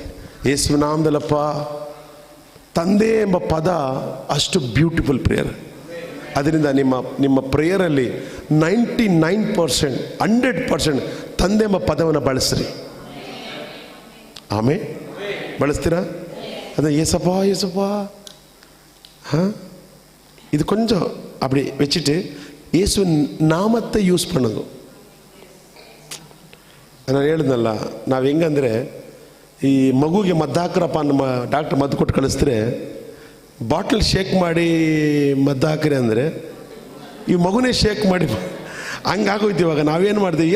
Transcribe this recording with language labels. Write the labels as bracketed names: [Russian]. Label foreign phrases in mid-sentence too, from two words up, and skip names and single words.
[Kannada] ಯೇಸುವಿನ ನಾಮದಲ್ಲಪ್ಪ. ತಂದೆ ಎಂಬ ಪದ ಅಷ್ಟು [English] beautiful prayer. [Kannada] ಅದರಿಂದ ನಿಮ್ಮ ಪ್ರೇಯರಲ್ಲಿ 99%, 100% ತಂದೆ ಎಂಬ ಪದವನ್ನು ಬಳಸ್ರಿ. ಆಮೇಲೆ ಬಳಸ್ತೀರಾ? ಅದು ಏಸಪ್ಪ ಏಸಪ್ಪ. [Tamil] இது கொஞ்சம் அப்படி வச்சுட்டு இயேசுவின் நாமத்தை யூஸ் பண்ணுங்க. [Kannada] ನಾನು ಹೇಳಿದ್ನಲ್ಲ, ನಾವು ಹೆಂಗಂದರೆ ಈ ಮಗುಗೆ ಮದ್ದು ಹಾಕ್ರಪ್ಪ, ನಮ್ಮ ಡಾಕ್ಟ್ರ್ ಮದ್ದು ಕೊಟ್ಟು ಕಳಿಸಿದ್ರೆ [English] bottle shake [Kannada] ಮಾಡಿ ಮದ್ದು ಹಾಕ್ರಿ ಅಂದರೆ ಈ ಮಗುನೇ ಶೇಕ್ ಮಾಡಿ ಹಂಗಾಗೋಯ್ತು. ಇವಾಗ ನಾವೇನು ಮಾಡ್ತೀವಿ?